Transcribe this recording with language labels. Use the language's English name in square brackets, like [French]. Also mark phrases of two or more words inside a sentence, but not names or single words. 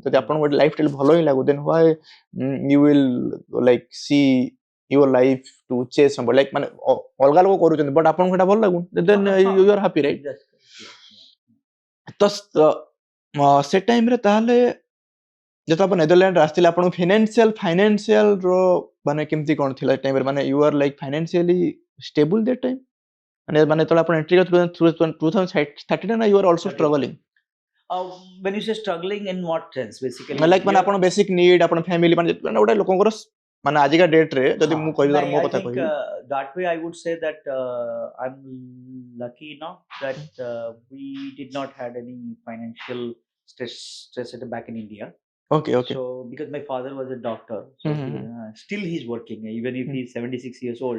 [Odia] ଯଦି ଆପଣଙ୍କୁ ଗୋଟେ [English] life style [Odia] ଭଲ ହିଁ ଲାଗୁ, [English] then why you will like see your life to chase somebody, like [Odia] ମାନେ ଅଲଗା ଲୋକ କରୁଛନ୍ତି ବଟ୍ ଆପଣଙ୍କୁ ଏଇଟା ଭଲ ଲାଗୁନି, [English] then you are happy, right? [Odia] ତ ସେ ଟାଇମ୍ରେ ତାହେଲେ ଯେତେବେଳେ ଆପଣ ନେଦରଲ୍ୟାଣ୍ଡରେ ଆସିଥିଲେ, ଆପଣଙ୍କୁ ଫାଇନାନ୍ସିଆଲର ମାନେ କେମିତି କ'ଣ ଥିଲା ଏ ଟାଇମ୍ରେ? [English] ମାନେ you are like financially stable that time? [Odia] ମାନେ ଯେତେବେଳେ ଆପଣ ଏଣ୍ଟ୍ରି କରିଥିଲେ 2013 ନା [English] you are also struggling? When you say struggling in what sense basically? [Odia] Like ମାନେ ଆପଣ [English] basic need, [Odia] ଆପଣ ଫ୍ୟାମିଲି, ମାନେ ଗୋଟେ ଲୋକଙ୍କର ମାନେ ଆଜିକା ଡେଟ୍ରେ ଯଦି ମୁଁ କହିବି, ଧର ମୋ କଥା କହିବି, [English] that way I would say that I'm lucky enough that we did not had any financial stress back in India. Okay. So because my father was a doctor, so still he's working even if he's 76 years old.